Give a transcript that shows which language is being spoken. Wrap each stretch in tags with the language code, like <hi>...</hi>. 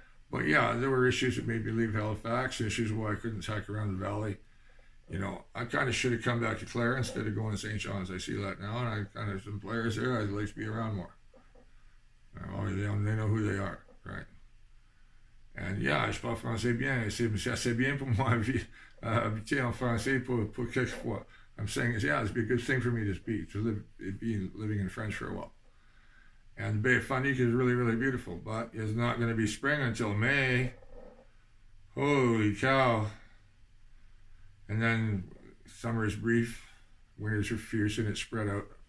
<en>But yeah, there were issues that made me leave Halifax, issues why I couldn't tack around the valley. You know, I kind of should have come back to Clare instead of going to St. John's. I see that now, and I kind of, some players there, I'd like to be around more. They know who they are, right? And yeah,</en> <fr>je parle français bien, c'est assez bien pour moi habiter en français pour quelques fois.</fr> <en>I'm saying is, yeah, it'd be a good thing for me to be living in French for a while. And the Bay of Fundy is really, really beautiful, but it's not going to be spring until May. Holy cow. And then summer is brief, winters are fierce, and it's spread out.</en>